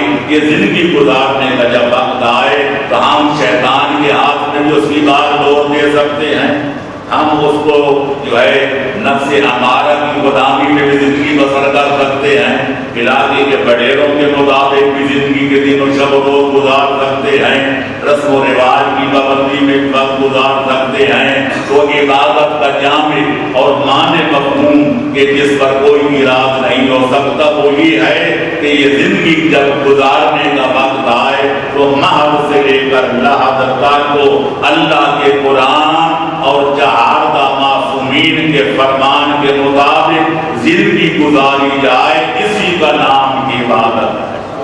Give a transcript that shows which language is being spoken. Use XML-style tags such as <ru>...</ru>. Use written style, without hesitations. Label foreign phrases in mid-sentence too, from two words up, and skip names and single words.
<ur>یہ زندگی گزارنے کا جب وقت آئے تو ہم شیطان کے ہاتھ میں بھی اس کی بات ڈور دے سکتے ہیں، ہم اس کو جو ہے نفس امارہ کی غلامی میں بھی زندگی بسر کر سکتے ہیں، علاقے کے بڑیروں کے مطابق بھی زندگی کے دن و شب و روز گزار سکتے ہیں، رسم و رواج کی پابندی میں وقت گزار سکتے ہیں۔ تو عبادت کا جامع اور معنی مفہوم کہ جس پر کوئی اعتراض نہیں ہو سکتا وہ یہ ہے کہ یہ زندگی جب گزارنے کا وقت آئے تو مہد سے لے کر لحد تک کو اللہ کے قرآن اور چہاردہ معصومین کے فرمان کے مطابق زندگی گزاری جائے، اسی کا نام عبادت ہے۔</ur>